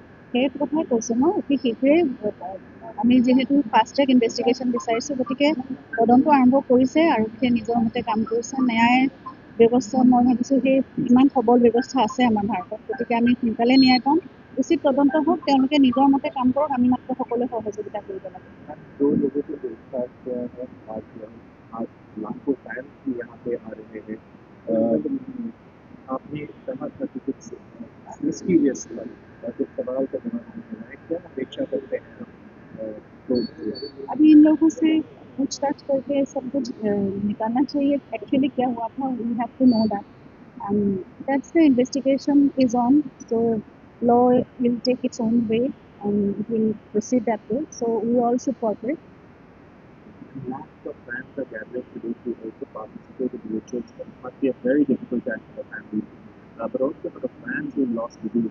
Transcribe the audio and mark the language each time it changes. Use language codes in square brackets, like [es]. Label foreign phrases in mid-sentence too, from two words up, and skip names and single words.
[as] সেই কথাই কৈছোঁ ন অতি শীঘ্ৰে আমি যিহেতু [en] fast track investigation [as] বিচাৰিছোঁ গতিকে তদন্ত আৰম্ভ কৰিছে আৰক্ষীয়ে নিজৰ মতে কাম কৰিছে ন্যায় ব্যৱস্থা মই ভাবিছোঁ সেই ইমান সবল ব্যৱস্থা আছে আমাৰ ভাৰতত গতিকে আমি সোনকালে ন্যায় পাম উচিত তদন্ত হওক তেওঁলোকে নিজৰ মতে কাম কৰক আমি মাত্ৰ সকলোৱে সহযোগিতা কৰিব লাগে [hi] आपने कहा था कि कुछ मिस्टीरियस कुछ सवाल का जवाब नहीं है क्या अपेक्षा करते हैं तो अभी इन लोगों से पूछताछ करके सब कुछ निकालना चाहिए एक्चुअली क्या हुआ था [en] we have to know that and that's the investigation is on so law will take its own way and it will proceed that way so we all support it lots of fans are gathering today to also participate in rituals. It must be a very difficult time for the family. But also for the fans who lost the game.